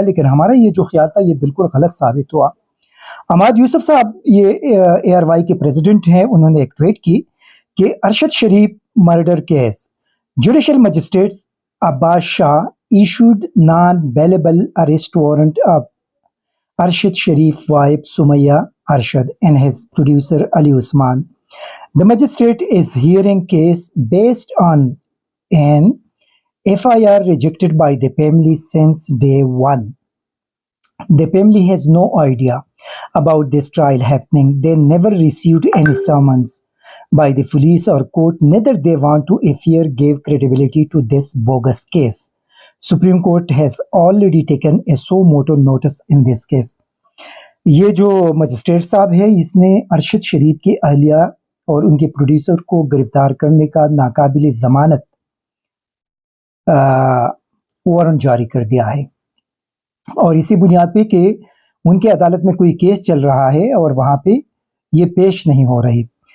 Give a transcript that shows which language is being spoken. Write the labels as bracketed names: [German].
[Hindi] लेकिन हमारा ये जो ख्याल था ये बिल्कुल गलत साबित हुआ। अहमद यूसुफ साहब ये ARY के प्रेसिडेंट हैं, उन्होंने एक ट्वीट की कि अरशद शरीफ murder case, [English] judicial magistrates Abbas Shah issued non bailable arrest warrant of Arshad Sharif wife Sumaya Arshad and his producer [Hindi] Ali Usman. [English] The magistrate is hearing case based on an FIR rejected by the family since day one. The family has no idea about this trial happening. They never received any summons by the police or court. Neither they want to FIR gave credibility to this bogus case. Supreme court has already taken a suo motu notice in this case. [Hindi] ये जो magistrate साहब है इसने अरशद शरीफ की अहलिया और उनके producer को गिरफ्तार करने का नाकाबिल ज़मानत वारंट जारी कर दिया है और इसी बुनियाद पे कि उनके अदालत में कोई केस चल रहा है और वहाँ पे ये पेश नहीं हो रही।